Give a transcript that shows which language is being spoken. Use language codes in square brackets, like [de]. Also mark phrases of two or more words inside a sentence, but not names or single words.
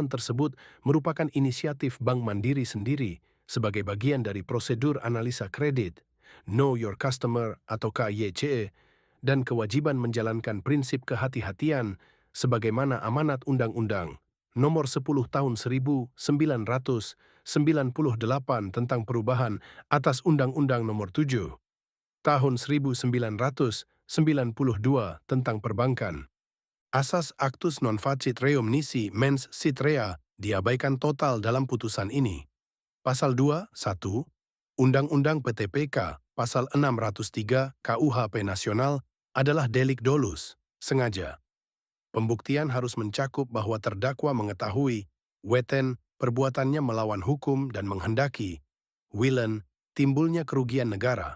[id] tersebut merupakan inisiatif Bank Mandiri sendiri sebagai bagian dari prosedur analisa kredit, [en] Know Your Customer [id] atau KYCE, dan kewajiban menjalankan prinsip kehati-hatian sebagaimana amanat Undang-Undang Nomor 10 Tahun 1998 tentang perubahan atas Undang-Undang Nomor 7 Tahun 1992 tentang perbankan. Asas [la] Actus non facit reum nisi mens sit rea [id] diabaikan total dalam putusan ini. Pasal 2, 1, Undang-Undang PTPK, Pasal 603 KUHP Nasional adalah delik dolus, sengaja. Pembuktian harus mencakup bahwa terdakwa mengetahui, weten, perbuatannya melawan hukum dan menghendaki, wilen, timbulnya kerugian negara.